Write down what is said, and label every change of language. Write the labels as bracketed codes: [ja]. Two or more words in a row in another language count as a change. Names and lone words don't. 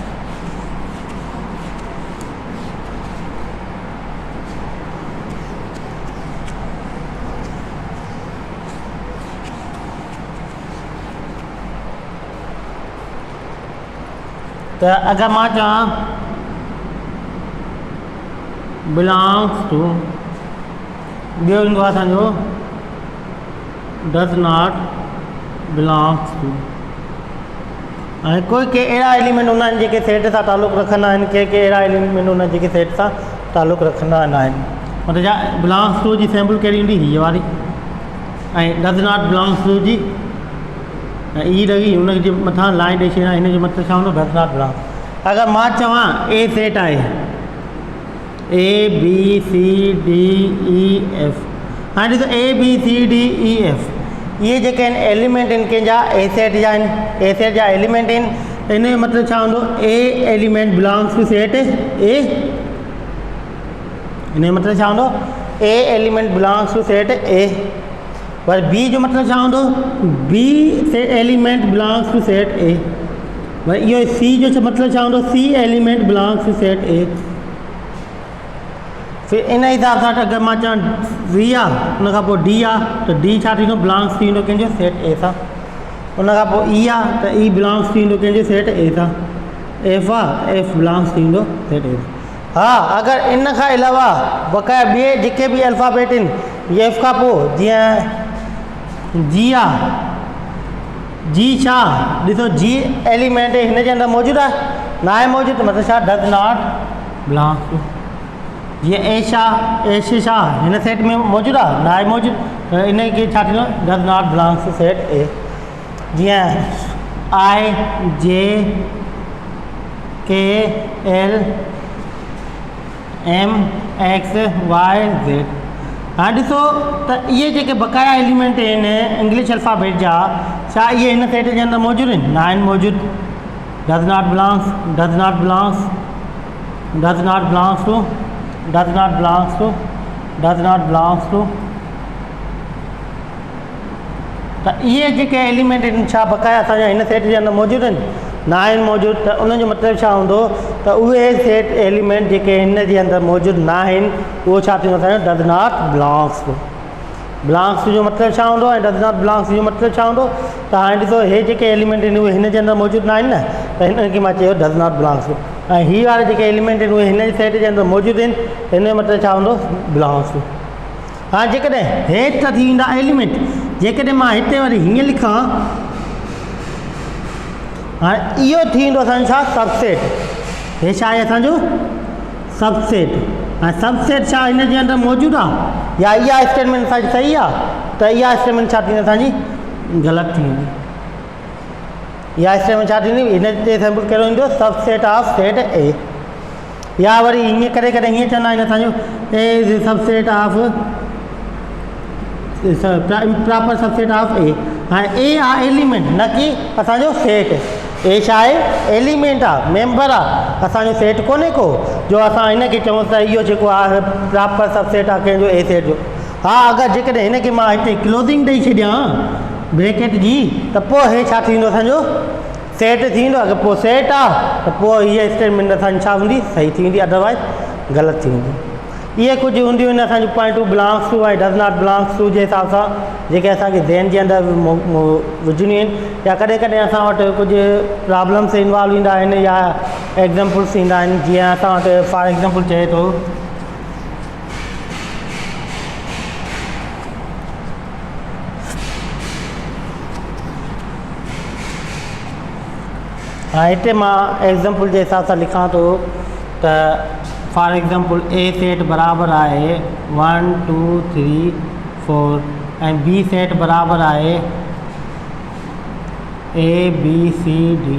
[sd] तो अगर मां चवां [en] belongs to, [sd] ॿियो ईंदो आहे असांजो [en] does not belongs to. [sd] हाणे कोई के अहिड़ा एलिमेंट हूंदा आहिनि जेके सेट सां तालुक़ु रखंदा आहिनि, के अहिड़ा एलिमेंट हूंदा आहिनि जेके सेट सां तालुक़ु रखंदा न आहिनि। मतिलबु छा [en] belongs to [sd] जी सैम्पल कहिड़ी हूंदी, हीअ वारी, ऐं [en] does not belongs to [sd] जी ई रही हुन जे मथां लाइन ॾेई छॾियां, हिन जो मतिलबु छा हूंदो [en] does not belong. [sd] अगरि मां चवां ए सेट आहे A B C D E F, हाणे ॾिसो A B C D E F इहे जेके आहिनि एलिमेंट आहिनि कंहिंजा ए सेट जा आहिनि, ए सेट जा एलिमेंट आहिनि। हिन जो मतिलबु छा हूंदो, [en] A element belongs to set A, हिन जो मतिलबु छा हूंदो A element belongs to set A. [sd] पर बी जो मतिलबु छा हूंदो, [en] B is element belongs to set A. [sd] वरी इहो सी जो मतिलबु छा हूंदो, [en] C element belongs to set A. [sd] फिर इन हिसाब सां अगरि मां चवां वी आहे, उन खां पोइ डी आहे, त डी छा थींदो बिलोंग्स थी वेंदो कंहिंजो सेट ए सां। उन खां पोइ ई आहे त ई बिलोंग्स थी वेंदो कंहिंजो सेट ए सां। एफ आहे, एफ बिलोंग्स थी वेंदो सेट ए सां। हा, अगरि इन खां अलावा बक़ाया ॿिए जेके बि अल्फ़ाबेट आहिनि, एफ खां पोइ जीअं जी आहे, जी छा ॾिसो जी एलिमेंट हिन जे अंदरि मौजूदु आहे न आहे मौजूदु मतिलबु छा [en] does not belong to. [sd] जीअं ए छा हिन सेट में मौजूदु आहे न आहे मौजूदु त इन खे छा थींदो [en] does not belong to set A. [sd] जीअं आई जे के एल एम एक्स वाई ज़ेड। हाणे ॾिसो त इहे जेके बक़ाया एलिमेंट आहिनि [en] English alphabet [sd] जा छा इहे हिन सेट जे अंदरि मौजूदु आहिनि न आहिनि मौजूदु। [en] does not belongs does not belongs does not belongs to does not belongs to does not belongs to. [sd] त इहे जेके एलिमेंट आहिनि छा बक़ाया असांजा हिन सेट जे अंदरि मौजूदु आहिनि न आहिनि मौजूदु। त उनजो मतिलबु छा हूंदो त उहे [en] set element [sd] जेके हिन जे अंदरि मौजूदु न आहिनि उहो छा थींदो असांजो [en] does not belongs to. belongs to [sd] जो मतिलबु छा हूंदो ऐं [en] does not belongs [sd] जो मतिलबु छा हूंदो। त हाणे ॾिसो हे जेके एलिमेंट आहिनि उहे हिन जे अंदरि मौजूदु न आहिनि न त हिनखे मां चयो [en] does not belongs to. [sd] ऐं हीअ वारे जेके एलिमेंट आहिनि उहे हिन जे सेट जे अंदरि मौजूदु आहिनि हिन जो मतिलबु छा हूंदो [en] belongs to. [sd] हाणे जेकॾहिं हेठि त थी वेंदा एलिमेंट जेकॾहिं मां हिते वरी हीअं लिखां हाणे इहो थी वेंदो असांजो छा सबसेट। हे छा आहे असांजो सबसेट। ऐं सबसेट छा हिन जे अंदरि मौजूदु आहे या इहा स्टेटमेंट असांजी सही आहे त इहा स्टेटमेंट छा थींदी असांजी ग़लति थी वेंदी। इहा स्टेटमेंट छा थींदी हिन ते सैम्पल कहिड़ो ईंदो [en] subset of set A. [sd] या वरी हीअं करे करे हीअं चवंदा आहिनि असांजो [en] A is subset of proper subset of A. [sd] हाणे ए आहे एलिमेंट न कि असांजो सेट। ए छा आहे एलिमेंट आहे मेंबर आहे असांजो सेट कोन्हे को जो असां हिनखे चऊं त इहो जेको आहे [en] proper subset [sd] आहे कंहिंजो ए सेट जो। हा अगरि जेकॾहिं हिनखे मां हिते क्लोज़िंग ॾेई छॾियां ब्रैकेट जी त पोइ हे छा थींदो असांजो सेट थींदो। अगरि पोइ सेट आहे त पोइ हीअ स्टेटमेंट असांजी छा हूंदी सही थी वेंदी अदरवाइज़ ग़लति थी वेंदी। इहे कुझु हूंदियूं आहिनि असांजूं पॉइंटूं [en] belongs to [sd] ऐं [en] does not belongs to [sd] जे हिसाब सां जेके असांखे ज़हन जे अंदरि विझणियूं आहिनि या कॾहिं कॾहिं असां वटि कुझु [en] problems involve [sd] ईंदा आहिनि या एग्ज़ाम्पल्स ईंदा आहिनि। जीअं असां वटि [en] for example [sd] चए थो हाँ हिते मां एग्ज़ाम्पल जे हिसाब सां लिखां थो त [en] for example [sd] ए सेट बराबरि आहे 1 2 3 4 ऐं बी सेट बराबरि आहे ए बी सी डी।